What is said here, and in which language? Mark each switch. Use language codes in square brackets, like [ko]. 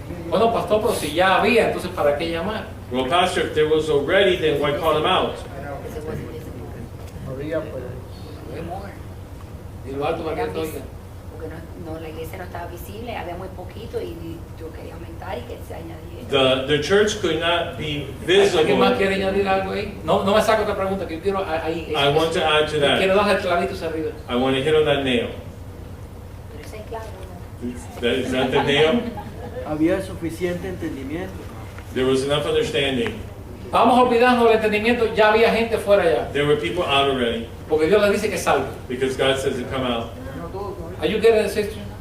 [es] Bueno, pastor, pero si ya había, entonces ¿para qué llamar? [en] Well, Pastor, if there was already, then why call them out? [es] Había, pues, Dilo alto para que te oigan. Porque la iglesia no estaba visible, había muy poquito y yo quería aumentar y que se añadiera. [en] The church could not be [es] ¿Alguien más quiere añadir algo ahí? No me saca otra pregunta, que yo quiero ahí. [en] I want to add to [es] Quiero [en] that. [es] dar el clavito hacia arriba. [en] I want to hit on that nail. [es] Pero ese es claro, ¿no? [en] Is that the nail? [es] Había suficiente entendimiento. [en] There was enough understanding. [es] Vamos a olvidarnos del entendimiento, ya había gente fuera ya. [en] There were people out already [es] Porque Dios le dice que salga. [en] because God says to come out. Are you getting it, sister?